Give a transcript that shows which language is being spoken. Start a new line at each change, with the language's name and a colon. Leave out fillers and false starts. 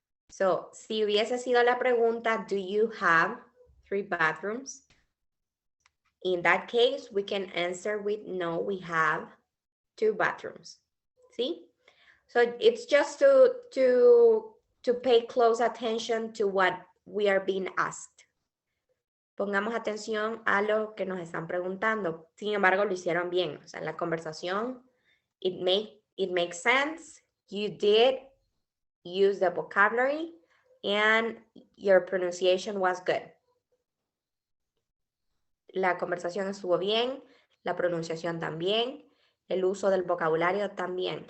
English: So, si hubiese sido la pregunta, do you have 3 bathrooms? In that case, we can answer with no, we have 2 bathrooms. See? So it's just to pay close attention to what we are being asked.
Spanish: Pongamos atención a lo que nos están preguntando. Sin embargo, lo hicieron bien. O sea, en la conversación, it makes sense.
English: You did use the vocabulary and your pronunciation was good.
Spanish: La conversación estuvo bien, la pronunciación también, el uso del vocabulario también.